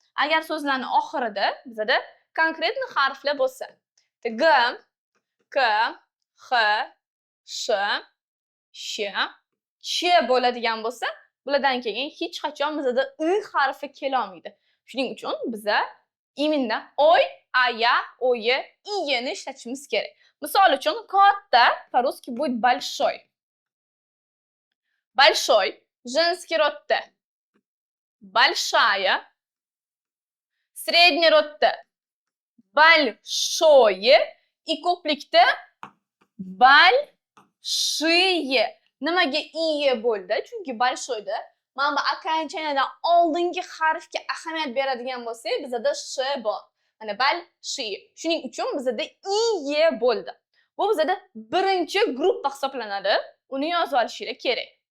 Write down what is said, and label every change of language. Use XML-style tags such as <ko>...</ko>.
<uz>Agar so'zlarning oxirida bizda konkretni harflar bo'lsa, g, k, x, sh, sh, ch bo'ladigan bo'lsa, bulardan keyin hech qachon bizda i harfi kela olmaydi. Shuning uchun biza</uz> <ru>именно</ru> <uz>oy, aya, oye, iyeni ishlatishimiz kerak. Misol uchun katta</uz> <ru>по-русски будет большой. Большой, женский rodda большая, средний rodda большое и</ru> <uz>ko'plikda</uz> <ru>большие.</ru> <uz>Nimaga iye bo'ldi? Chunki большойda mana bu окончаниyadan oldingi harfga ahamiyat beradigan bo'lsak, bizda sh bor. Mana большие. Shuning uchun bizda iye bo'ldi. Bu bizda birinchi gruppa hisoblanadi. Uni yozib olishinglar kerak.</uz>